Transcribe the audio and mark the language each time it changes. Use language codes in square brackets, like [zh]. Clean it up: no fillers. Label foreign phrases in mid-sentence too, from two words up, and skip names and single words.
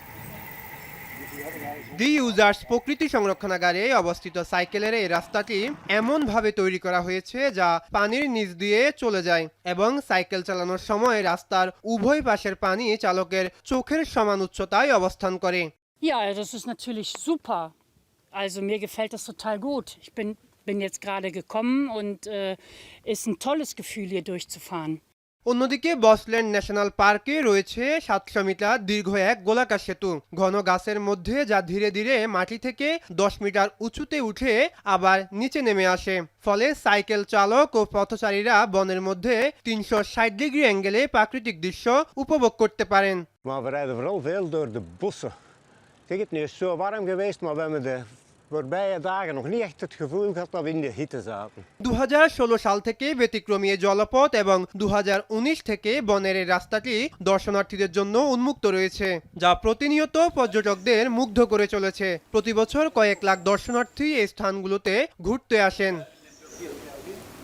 [bn] দি ইউজার্স প্রকৃতি সংরক্ষণাগারে অবস্থিত সাইকেলের এই রাস্তাটি এমনভাবে তৈরি করা হয়েছে যা পানির নিচ দিয়ে চলে যায় এবং সাইকেল চালানোর সময় রাস্তার উভয় পাশের পানি চালকের চোখের সমান উচ্চতায় অবস্থান করে। [de] Ja, das ist natürlich super. Also mir gefällt das total gut. Ich bin jetzt gerade gekommen und ist ein tolles Gefühl, hier durchzufahren. [bn] অন্যদিকে বসল্যান্ড ন্যাশনাল পার্কে রয়েছে 700 মিটার দীর্ঘ এক গোলাকার সেতু, ঘন গাছের মধ্যে যা ধীরে ধীরে মাটি থেকে 10 মিটার উঁচুতে উঠে আবার নিচে নেমে আসে। ফলে সাইকেল চালক ও পথচারীরা বনের মধ্যে 360 ডিগ্রি অ্যাঙ্গেলে প্রাকৃতিক দৃশ্য উপভোগ করতে পারেন। [nl] Maar we rijden vooral veel door de bossen. Kijk, het is zo warm geweest, maar we hebben de voorbije dagen nog niet echt het gevoel gehad dat we in de hitte zaten. [bn] 2016 সাল থেকে ব্যতিক্রমী জলপথ এবং 2019 থেকে বনের এই রাস্তাটি দর্শনার্থীদের জন্য উন্মুক্ত রয়েছে, যা প্রতিনিয়ত পর্যটকদের মুগ্ধ করে চলেছে। প্রতি বছর কয়েক লাখ দর্শনার্থী এই স্থানগুলোতে ঘুরতে আসেন।